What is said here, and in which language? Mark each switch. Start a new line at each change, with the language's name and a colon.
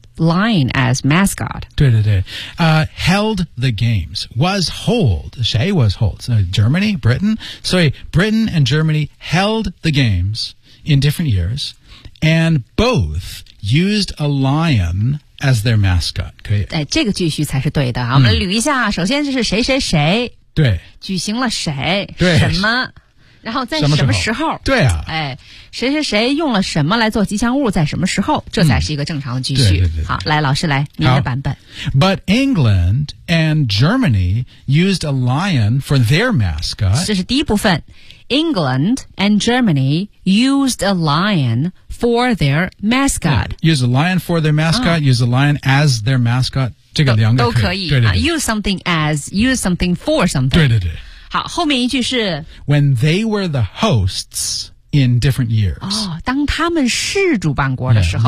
English: Lion as mascot.
Chinese: 对对对、
English: held the games. Was hold.
Chinese: 谁
English: was hold?、Germany? Britain? So Britain and Germany held the games in different years and both used a lion as their mascot.
Chinese: 可以、哎、这个句序才是对的、啊、我们捋一下、首先这是谁谁谁对举行了谁对什么然后在什么时候对啊哎谁谁谁用了什么来做吉祥物在什么时候这才是一个正常的句序。对对对对好来老师来您的版本。
English: But England and Germany used a lion for their mascot.
Chinese: 这是第一部分。
English: England and Germany used a lion for their mascot.、 Yeah, used a lion for their mascot,、used a lion as their mascot.
Chinese: 这个两个都可以。对对对
English: use something as, use something for something.
Chinese: 对对对。好后面一句是
English: When they were the hosts in different years、
Chinese: 哦、当他们是主办国的时候